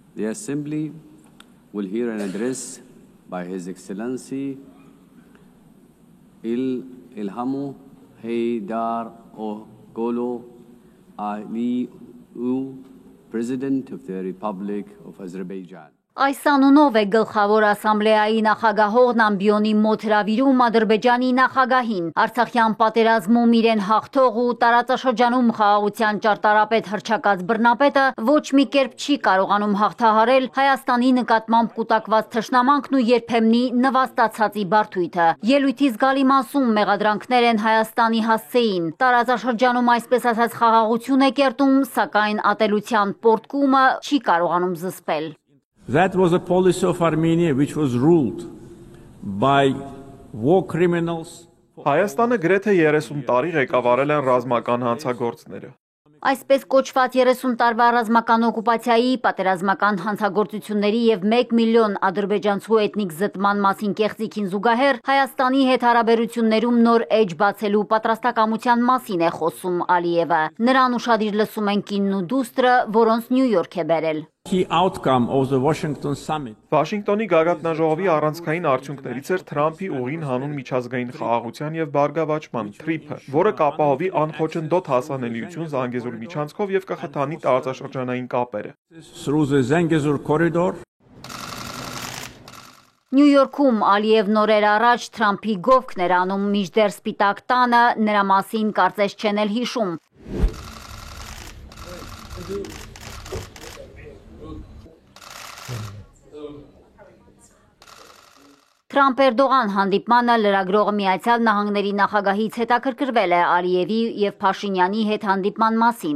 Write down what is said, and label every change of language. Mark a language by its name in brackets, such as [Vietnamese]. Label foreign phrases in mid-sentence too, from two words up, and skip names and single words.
[English] The Assembly will hear an address by His Excellency Ilhamu Haydar Oghlu Aliyev, President of the Republic of Azerbaijan. [Armenian] Այս անունով է գլխավոր ասամբլեայի նախագահողն ամբիոնի մոտ հրավիրում Ադրբեջանի նախագահին։ Արցախյան պատերազմում իրեն հաղթող ու տարածաշրջանում խաղաղության ճարտարապետ հռչակած բռնապետը ոչ մի կերպ չի կարողանում հաղթահարել Հայաստանի նկատմամբ կուտակված թշնամանքն ու երբեմնի նվաստացածի բարդույթը։ Ելույթի զգալի մասում մեղադրանքներ են Հայաստանի հասցեին։ Տարածաշրջանում այսպես ասած խաղաղություն է կերտում, սակայն ատելության պոռթկումը չի կարողանում զսպել։ [English] That was a policy of Armenia which was ruled by war criminals. [Armenian] Հայաստանը գրեթե 30 տարի ղեկավարել են ռազմական հանցագործները։ Այսպես կոչված 30 տարվա ռազմական օկուպացիայի, պատերազմական հանցագործությունների և 1 միլիոն ադրբեջանցու էթնիկ զտման մասին կեղծիքին զուգահեռ Հայաստանի հետ հարաբերություններում նոր էջ բացելու պատրաստակամության մասին է խոսում Ալիևը։ Նրան ուշադիր լսում են կինն ու դուստրը, որոնց Նյու Յորք է բերել։ [English] Key outcome of the Washington summit. [Armenian] Վաշինգտոնի գագաթնաժողովի առանցքային արդյունքներից էր Թրամփի ուղին հանուն միջազգային խաղաղության և բարգավաճման TRIP-ը, որը կապահովի անխոչնդոտ հասանելիություն Զանգեզուր միջանցքով և կխթանի տարածաշրջանային կապերը։ [English] Through the Zangezur corridor. [Armenian] Նյու Յորքում Ալիևն օրեր առաջ Թրամփի գովքն էր անում, մինչդեռ Սպիտակ տանը նրա մասին կարծես չեն էլ հիշում։ Թրամփ-Էրդողան հանդիպմանը լրագրողը Միացյալ Նահանգների նախագահից հետաքրքրվել է Ալիևի և Փաշինյանի հետ հանդիպման մասին։